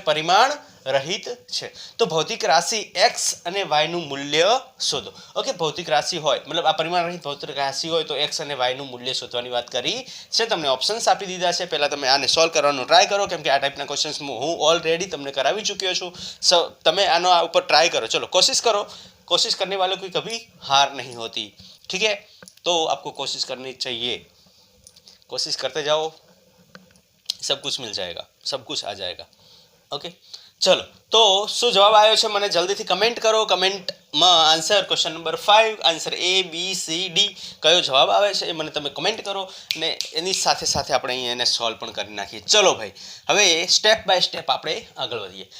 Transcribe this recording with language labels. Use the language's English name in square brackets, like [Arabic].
[Gujarati] પરિમાણ રહિત છે. તો ભૌતિક રાશિ એક્સ અને વાયનું મૂલ્ય શોધો. ઓકે, ભૌતિક રાશિ હોય, મતલબ આ પરિમાણ રહિત ભૌતિક રાશિ હોય તો એક્સ અને વાયનું મૂલ્ય શોધવાની વાત કરી છે. તમને ઓપ્શન્સ આપી દીધા છે. પહેલાં તમે આને સોલ્વ કરવાનો ટ્રાય કરો, કેમ કે આ ટાઈપના ક્વેશ્ચન્સ હું ઓલરેડી તમને કરાવી ચૂક્યો છું. તમે આનો આ ઉપર ટ્રાય કરો. ચલો, કોશિશ કરો. [Hindi] कोशिश करने वालों की कभी हार नहीं होती. ठीक है, तो आपको कोशिश करनी चाहिए. कोशिश करते जाओ, सब कुछ मिल जाएगा, सब कुछ आ जाएगा. ओके, चलो, तो [Gujarati] શું જવાબ આવ્યો છે મને જલ્દીથી કમેન્ટ કરો. કમેન્ટમાં answer question number 5, answer A B C D કયો જવાબ આવે છે એ મને તમે કમેન્ટ કરો. અને એની સાથે સાથે આપણે અહીંયા એને સોલ્વ પણ કરી નાખીએ. ચલો ભાઈ, હવે સ્ટેપ બાય સ્ટેપ આપણે આગળ વધીએ.